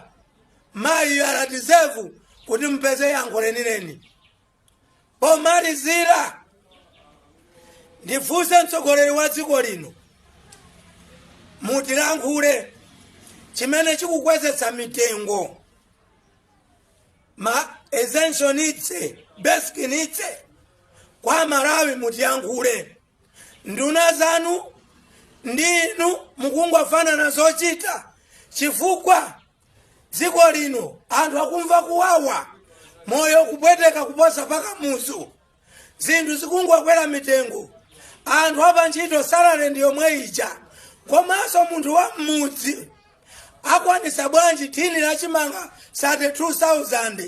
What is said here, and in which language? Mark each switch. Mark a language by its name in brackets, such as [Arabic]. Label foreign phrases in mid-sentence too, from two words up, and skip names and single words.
[Nyanja] Mayi anadizevu kuti mpeze yankho lenileni. Pomalizira ndifunse mtsogoleri wa dziko lino, mutilankhule chimene chikukwezetsa mitengo, ma [English] essential needs, basic needs [Nyanja] kwa Malawi. Mutiyankhule. Nduna zanu ndinu mukungofanana zochita chifukwa dziko lino anthu akumva kuwawa, moyo kupweteka kuposa paka muzu, zinthu zikungokwera mitengo, anthu apa ntchito salary ndi yomwe ija, komanso munthu wa mudzi akwanisa bwanji thini la chimanga 32,000.